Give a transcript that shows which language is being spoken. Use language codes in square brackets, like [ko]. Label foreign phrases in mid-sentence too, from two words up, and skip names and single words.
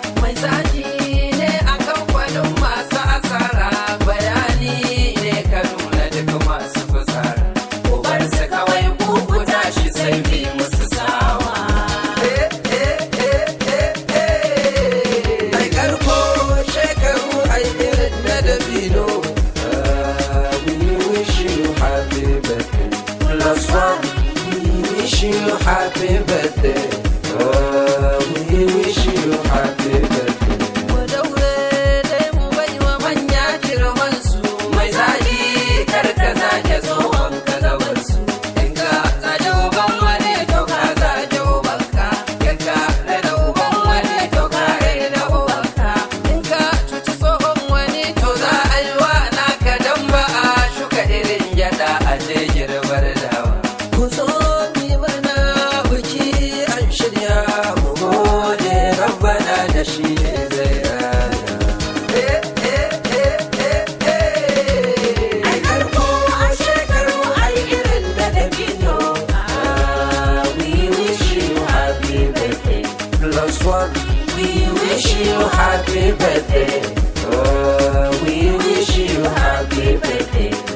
[ha] Mai zafi ne a kamfanin masu asara, bayani ne ka nuna duk masu fitsara. Ku bar su kawai ku, ku tashi sai bi musu sawa. Eh, eh, eh, eh, eh. Ai karko shekaru, ai irin na dabino. [en] Ah, we wish you happy birthday. Plus one, we wish you happy birthday. Oh, we wish you happy birthday. [ha] Mu daure dai mu bai wa manya girman su. Mai zagi kar ka zage tsohon ka gaban su. In ka zage uban wani to ka zage ubanka. In ka rena uban wani to ka rena ubanka. In ka Ci tsohon wani, to, za a yi wa naka dan ba a shuka irin gyaɗa a je girbar dawa. Ku zo mu yi murna, biki an shirya, mu gode Rabbana da shi ne zai raya. Eh, eh, eh, eh, eh. Ai karko, ai shekaru, ai irin da dabino. [en] Ah, we wish you happy birthday. Plus one, we wish you happy birthday. Oh, we wish you happy birthday.